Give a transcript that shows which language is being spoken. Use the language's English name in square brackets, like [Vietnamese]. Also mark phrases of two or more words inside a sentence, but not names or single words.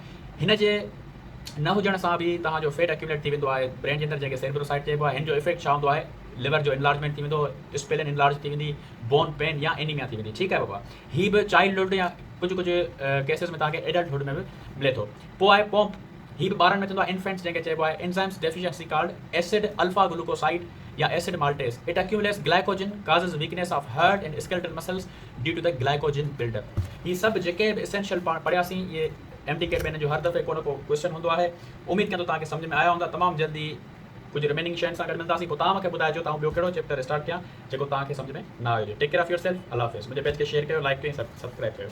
[Sindhi] हिन जे न हुजण सां बि तव्हांजो [English] fat accumulate [Sindhi] थी वेंदो आहे ब्रेन जे अंदरि, जंहिंखे सेरिब्रोसाइड चइबो आहे। हिन जो इफेक्ट छा हूंदो आहे? लिवर जो इनलार्जमेंट थी वेंदो, [English] spleen enlarge [Sindhi] थी वेंदी, [English] bone pain [Sindhi] या एनीमिया थी वेंदी। ठीकु आहे बाबा। ही बि चाइल्डहुड या कुझु केसेस में तव्हांखे एडल्टहुड में बि मिले थो। पोइ आहे पॉम्प। ही बि ॿारनि में थींदो आहे, इन्फेंट्स, जंहिंखे चइबो आहे [English] enzymes deficiency called acid alpha glucosidase [Sindhi] या [English] acid maltase. It accumulates glycogen, causes weakness of heart and skeletal muscles due to the glycogen buildup. [Sindhi] ही सभु जेके बि एसेंशियल पाण पढ़ियासीं, इहे MDK में हिन जो हर दफ़े को न को क्वेश्चन हूंदो आहे। उमेद कयां थो तव्हांखे सम्झ में आया हूंदा। तमामु जल्दी कुझु रिमेनिंग शयुनि सां गॾु मिलंदासीं। पोइ तव्हां मूंखे ॿुधाइजो तव्हां ॿियो कहिड़ो [English] chapter start [Sindhi] कयां जेको तव्हांखे सम्झ में न आयो हुजे। [English] Take care of your self. [Urdu] اللہ حافظ. [Sindhi] मुंहिंजे पेज खे शेयर कयो, लाइक कयो, सब्सक्राइब कयो।